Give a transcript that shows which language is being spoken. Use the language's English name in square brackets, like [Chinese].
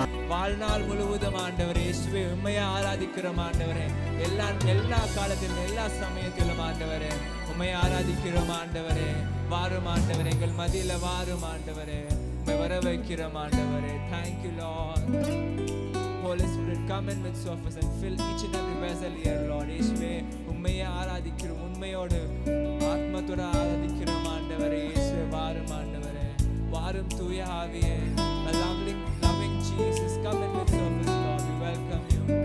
[Tamil] வாழ்நாள் முழுவதும் ஆண்டவரே இயேசுவே உம்மையை ஆராதிக்கிறோம் ஆண்டவரே. எல்லா காலத்திலும் எல்லா சமயத்திலும் ஆண்டவரே உம்மையை ஆராதிக்கிறோம் ஆண்டவரே. வாரும் ஆண்டவரே, எங்கள் மத்தியில வாரும் ஆண்டவரே. உம்மை வர வைக்கிறோம் ஆண்டவரே. [English] Thank you Lord. Holy Spirit, come in midst of us and fill each and every vessel here Lord. [Tamil] இயேசுவே உம்மையை ஆராதிக்கிறோம், உண்மையோடு ஆத்மத்தோட ஆராதிக்கிறோம் ஆண்டவரே. இயேசுவே வாரும் ஆண்டவரே, வாரும் தூய ஆவியே. [English] A loving Jesus, come in midst of us Lord, we welcome you.